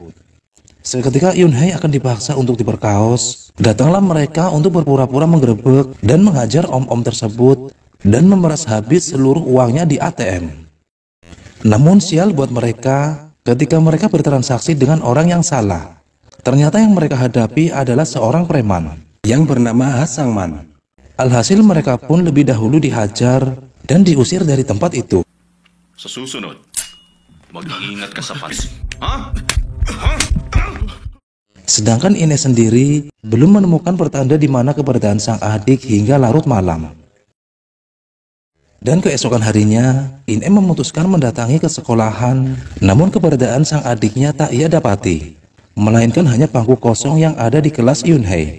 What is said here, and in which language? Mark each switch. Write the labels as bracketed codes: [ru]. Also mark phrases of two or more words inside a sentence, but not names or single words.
[id] Seketika Yun-hye akan dipaksa untuk diperkaos, datanglah mereka untuk berpura-pura menggerebek dan menghajar om-om tersebut dan memeras habis seluruh uangnya di ATM. Namun sial buat mereka ketika mereka bertransaksi dengan orang yang salah. Ternyata yang mereka hadapi adalah seorang preman yang bernama Ha Sang-man. Alhasil mereka pun lebih dahulu dihajar dan diusir dari tempat itu. [tl] Sa susunod, mag-iingat ka sa pansin. [id] Sedangkan In-e sendiri belum menemukan pertanda di mana keberadaan sang adik hingga larut malam. Dan keesokan harinya, In-e memutuskan mendatangi ke sekolahan, namun keberadaan sang adiknya tak ia dapati, melainkan hanya bangku kosong yang ada di kelas Yun-hye.